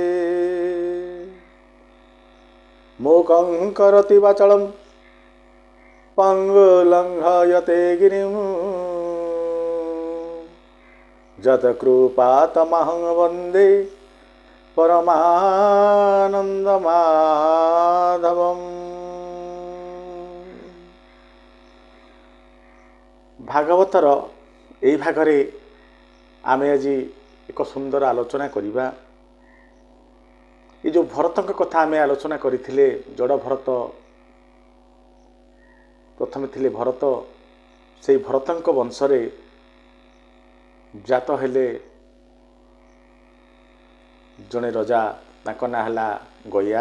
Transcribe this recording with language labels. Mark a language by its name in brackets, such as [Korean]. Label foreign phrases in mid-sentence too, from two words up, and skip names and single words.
[Sanskrit] मूकं करोति वाचालं पङ्गुलङ्घयते गिरिं यत्कृपातमहं वन्दे परमानन्दमाधवम्। [Odia] ଭାଗବତର ଏଇ ଭାଗରେ ଆମେ ଆଜି ଏକ ସୁନ୍ଦର ଆଲୋଚନା କରିବା। ଏ ଯେଉଁ ଭରତଙ୍କ କଥା ଆମେ ଆଲୋଚନା କରିଥିଲେ, ଜଡ଼ ଭରତ ପ୍ରଥମେ ଥିଲେ ଭରତ। ସେଇ ଭରତଙ୍କ ବଂଶରେ ଜାତ ହେଲେ ଜଣେ ରଜା, ତାଙ୍କ ନାଁ ହେଲା ଗୟା।